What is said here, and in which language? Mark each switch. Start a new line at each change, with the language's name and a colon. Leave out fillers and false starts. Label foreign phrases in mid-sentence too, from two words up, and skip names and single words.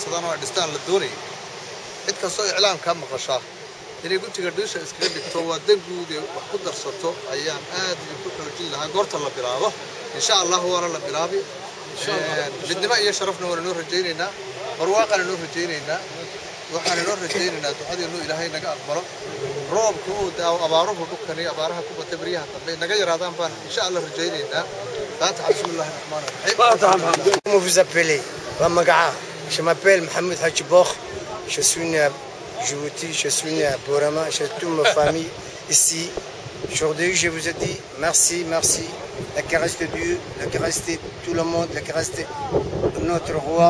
Somali: oo ay dhistaan la doonayay cid kastoo iclaamkaa maqashaa inay gutiga dhiisha iskaga dhigto waa dan guud ee wax ku darsato ayaan aad idinku xoojin lahaa goorta la bilaabo
Arabic: إن شاء الله
Somali: waana la bilaabi midnimo iyo sharafna waan inoo rajaynaynaa barwaaqaan inoo rajaynaynaa waxaan inoo rajaynaynaa ducadeenu ilaahay naga aqbalo roobka uu daawo abaaruhu dhulkani abaaraha ku batay baryaha dambe naga yaraadaan baan
Arabic: إن شاء الله
Somali: rajaynaynaa faataxa
Arabic: بسم الله الرحمن الرحيم.
French: Comment vous appelez? Je m'appelle Mohamed Hachibokh, je suis né à Djibouti, je suis né à Borama, j'ai toute ma famille ici. Aujourd'hui, je vous ai dit merci, merci. La caresse de Dieu, la caresse de tout le monde, la caresse de notre roi.